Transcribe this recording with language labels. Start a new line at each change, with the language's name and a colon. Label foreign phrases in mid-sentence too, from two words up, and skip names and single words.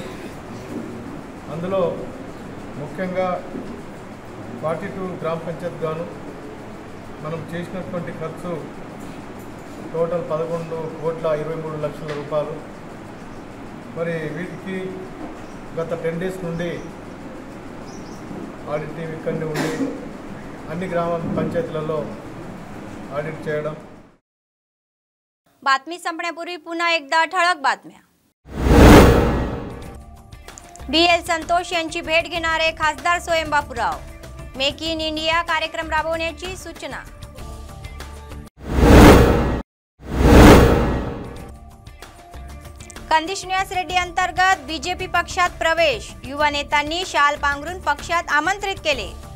Telugu: అందులో ముఖ్యంగా 42 గ్రామ పంచాయత్ గాను మనం చేసినటువంటి ఖర్చు టోటల్ 11,23,00,000 రూపాయలు। మరి వీటికి గత 10 డేస్ నుండి ఆడిట్ టీం ఇక్కడనే ఉండి అన్ని గ్రామ పంచాయతీలలో ऑडिट చేయడం।
Marathi: बातमी संपण्यापूर्वी पुन्हा एकदा ठळक बातम्या। BL संतोष यांची भेट घेणारे खासदार स्वयं बापूराव। मेक इन इंडिया कार्यक्रम राबवण्याची सूचना। कंदिश निवास रेड्डी अंतर्गत बीजेपी पक्षात प्रवेश, युवा नेत्यांनी शाल पांघरून पक्षात आमंत्रित केले।